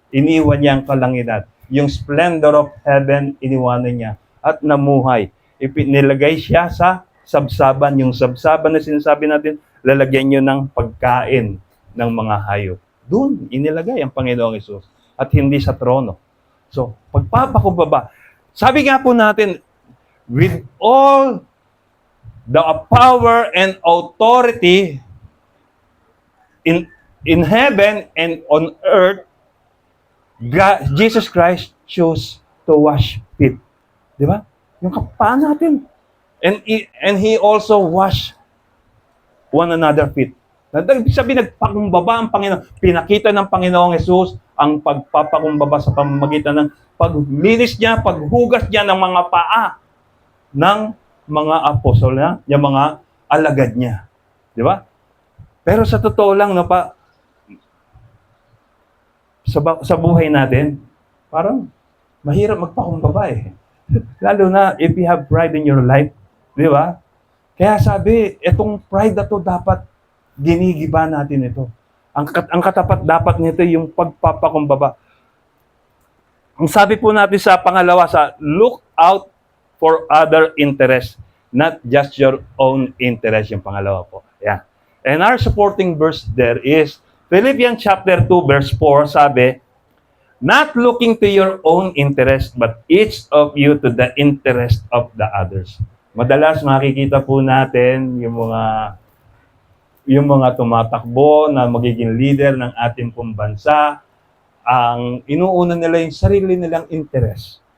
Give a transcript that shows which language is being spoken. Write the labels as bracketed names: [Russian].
[Filipino] Iniwan niya ang kalangitan. Yung [English] splendor of heaven, [Filipino] iniwanan niya. At namuhay. Nilagay siya sa sabsaban. Yung sabsaban na sinasabi natin, lalagyan niyo ng pagkain ng mga hayop. Doon, inilagay ang Panginoong Jesus. At hindi sa trono. So, pagpapakumbaba. Sabi nga po natin, [English] with all the power and authority in heaven and on earth, God, Jesus Christ chose to wash feet. [Filipino] Di ba? Yung kapaan natin. [English] And He also washed one another feet. [Filipino] Sabi, nagpakumbaba ang Panginoon. Pinakita ng Panginoong Jesus ang pagpapakumbaba sa pamamagitan ng paglinis niya, paghugas niya ng mga paa ng mga apostol niya, yung mga alagad niya. Di ba? Pero sa totoo lang, sa buhay natin, parang mahirap magpakumbaba eh. Lalo na [English] if you have pride in your life. [Filipino] Di ba? Kaya sabi, itong pride na to dapat ginigiba natin ito. Ang katapat dapat nito yung pagpapakumbaba. Ang sabi po natin sa pangalawa, [English] look out for other interests, not just your own interest, [Filipino] yung pangalawa po. [English] Yeah. And our supporting verse there is Philippians chapter 2 verse 4, [Filipino] sabi, [English] not looking to your own interest, but each of you to the interest of the others. [Filipino] Madalas makikita po natin yung mga tumatakbo na magiging leader ng ating pong bansa, ang inuuna nila yung sarili nilang interest.